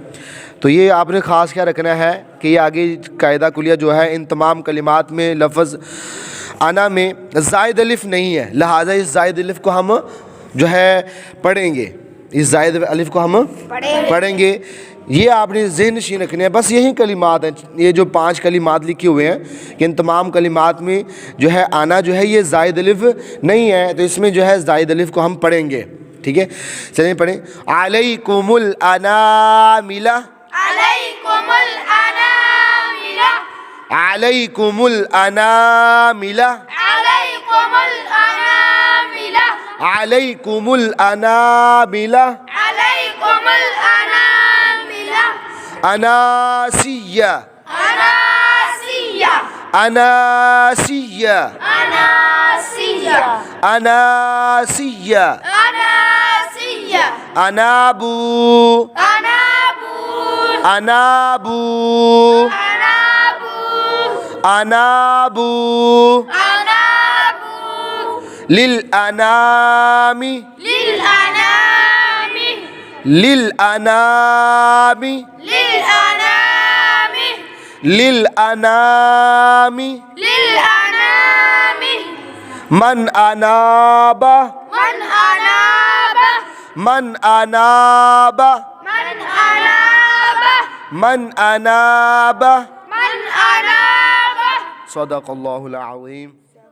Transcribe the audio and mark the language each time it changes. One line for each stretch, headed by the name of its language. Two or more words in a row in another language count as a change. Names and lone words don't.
Urdu: تو یہ آپ نے خاص کیا رکھنا ہے کہ یہ آگے قاعدہ کلیہ جو ہے ان تمام کلمات میں لفظ آنا میں زائد الف نہیں ہے، لہٰذا اس زائد الف کو ہم جو ہے پڑھیں گے، اس زائد الف کو ہم پڑھیں گے. یہ آپ نے ذہن نشین رکھنے ہیں۔ بس یہی کلمات ہیں، یہ جو 5 کلمات لکھے ہوئے ہیں کہ ان تمام کلمات میں جو ہے آنا جو ہے یہ زائد الف نہیں ہے، تو اس میں جو ہے زائد الف کو ہم پڑھیں گے. ٹھیک ہے، چلیے پڑھیں.
Arabic: عليكم الأنامل, عليكم الأنامل, عليكم الأنامل, عليكم الأنامل, عليكم الأنامل, عليكم الأنامل, अनासिया, अनासिया, अनासिया, अनासिया, अनासिया, अनासिया, अनाबू, अनाबू, अनाबू, अनाबू, अनाबू, अनाबू, للأنام, للأنام, للأنام, للأنام, للأنام, للأنام, من أناب, من أناب, من أناب, من أناب, من أناب. من أناب. صدق الله العظيم.